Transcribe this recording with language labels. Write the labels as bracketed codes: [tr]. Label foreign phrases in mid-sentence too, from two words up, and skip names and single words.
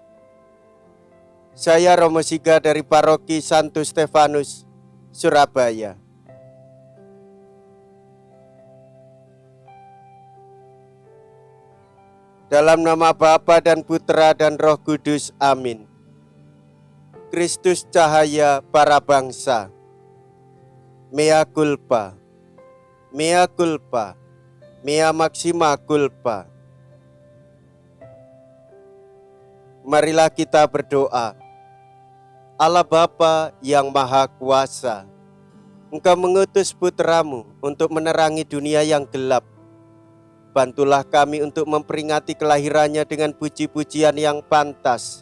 [id] Saya Romo Siga dari Paroki Santo Stefanus, Surabaya. Dalam nama Bapa dan Putra dan Roh Kudus, amin. Kristus cahaya para bangsa. [la] Mea culpa, mea culpa, mea maxima culpa. [id] Marilah kita berdoa. Allah Bapa yang Maha Kuasa, Engkau mengutus Putramu untuk menerangi dunia yang gelap. Bantulah kami untuk memperingati kelahirannya dengan puji-pujian yang pantas.